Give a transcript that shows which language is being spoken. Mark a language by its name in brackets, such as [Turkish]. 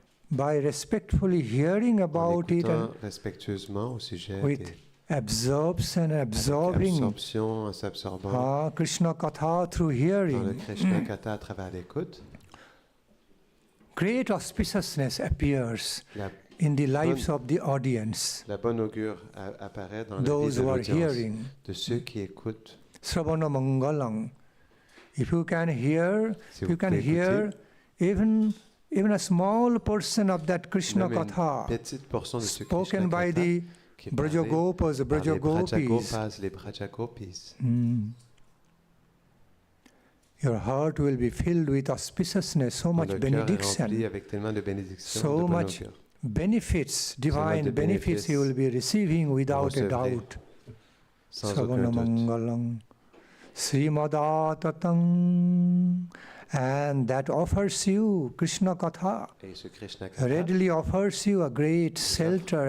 [English] by respectfully hearing [French] en [English] about it [French] écoutant [English] and [French] respectueusement au sujet [English] with [French] des [English] absorption, absorbing [French] absorption, en s'absorbant [English] Krishna Katha through [French] dans le [English] hearing, [French] Krishna Katha à travers l'écoute, [English] great auspiciousness appears [French] la, [English] in the lives of the audience, [French] la bonne augure apparaît dans la vie [English] those [French] de [English] who are [French] l'audience, [English] hearing. [French] de ceux qui écoutent. [English] Sravana Mangalam. If you can hear, [French] Si [English] you [French] vous [English] can [French] pouvez [English] hear [French] écouter, [English] even a small portion of that Krishna [French] même [English] Katha [French] une petite portion de ce [English] spoken by [French] Katha [English] the [French] qui est parlé [English] Brajagopas, [French] par les Brajagopis. Brajagopas, les Brajagopis. [English] Your heart will be filled with auspiciousness, so much [French] Le cœur est rempli [English] benediction, [French] avec tellement de bénédictions, [English] so [French] de bonne [English] much [French] augure. [English] benefits, divine [French] de [English] benefits you will be receiving without a [French] recevrez [English] doubt. [French] Sans [English] Savana [French] aucun doute. [English] Mangalam, Srimadatatang, and that offers you Krishna Katha. [French] Et ce Krishna Katha, [English] Readily offers you a great shelter and